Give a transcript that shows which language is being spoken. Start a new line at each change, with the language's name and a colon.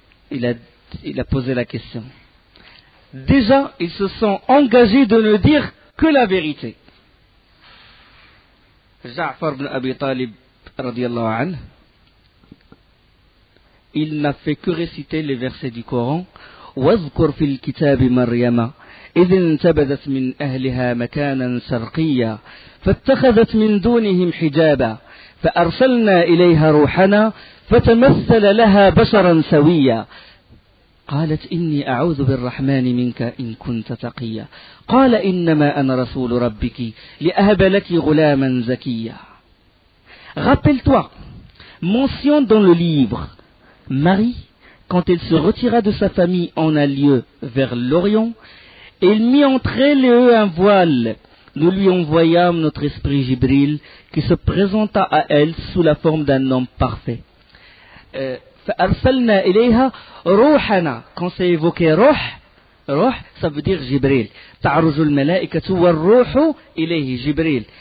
French: Il a posé la question. Déjà, ils se sont engagés de ne dire que la vérité. Ja'far ibn Abi Talib, radiallahu anhu, il n'a fait que réciter les versets du Coran.
Arabic: وَذْكُرْ فِي الْكِتَابِ مَرْيَمَا إِذْ انْتَبَذَتْ مِنْ أَهْلِهَا مَكَانًا شَرْقِيًّا فَاتَّخَذَتْ مِنْ دُونِهِمْ حِجَابًا فَأَرْسَلْنَا إِلَيْهَا رُوحَنَا فَتَمَثَّلَ لَهَا بَشَرًا سَوِيًّا قالت إني أعوذ بالرحمن منك إن كنت تقيا قال إنما أنا رسول ربك لأهب لك غلاما زكيا.
French: Rappelle-toi, mention dans le livre, Marie, quand elle se retira de sa famille en un lieu vers l'Orient, elle mit entre elle et eux un voile. Nous lui envoyâmes notre esprit Jibril, qui se présenta à elle sous la forme d'un homme parfait.
Arabic: فَأَرْسَلْنَا إِلَيْهَا رُوحَنَا.
French: Quand c'est évoqué Ruh, ça veut dire Jibril.
Arabic: تَعْرُجُ الْمَلَائِكَةُ وَالْرُوحُ إِلَيْهِ Jibril.